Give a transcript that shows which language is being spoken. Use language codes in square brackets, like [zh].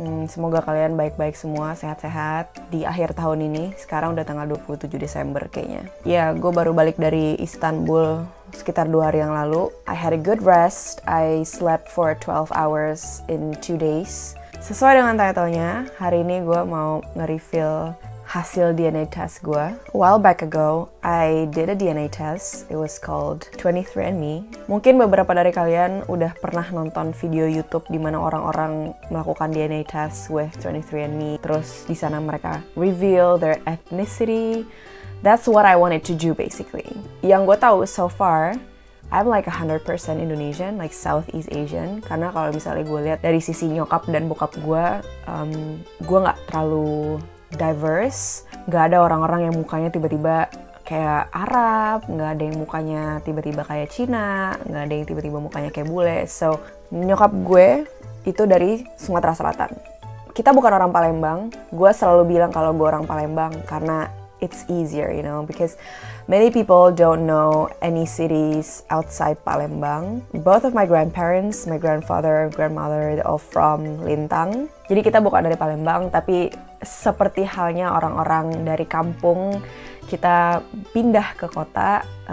[id] Semoga kalian baik-baik semua, sehat-sehat di akhir tahun ini. Sekarang udah tanggal 27 Desember kayaknya. Ya, gue baru balik dari Istanbul sekitar 2 hari yang lalu. [en] I had a good rest. I slept for 12 hours in 2 days. [id] Sesuai dengan title-nya, hari ini gue mau nge-reveal hasil DNA test gue. [en] A while back ago, I did a DNA test. It was called 23andMe. [id] Mungkin beberapa dari kalian udah pernah nonton video YouTube di mana orang-orang melakukan DNA test with 23andMe. Terus di sana mereka reveal [en] their ethnicity. That's what I wanted to do basically. [id] Yang gue tahu [en] so far, I'm like 100% Indonesian, like Southeast Asian. [id] Karena kalau misalnya gue lihat dari sisi nyokap dan bokap gue nggak terlalu diverse, nggak ada orang-orang yang mukanya tiba-tiba kayak Arab, nggak ada yang mukanya tiba-tiba kayak Cina, nggak ada yang tiba-tiba mukanya kayak bule. So, nyokap gue itu dari Sumatera Selatan. Kita bukan orang Palembang. Gue selalu bilang kalau gue orang Palembang karena [en] it's easier, you know, because many people don't know any cities outside Palembang. Both of my grandparents, my grandfather, grandmother, they're all from Lintang. [id] Jadi kita bukan dari Palembang, tapi seperti halnya orang-orang dari kampung, kita pindah ke kota.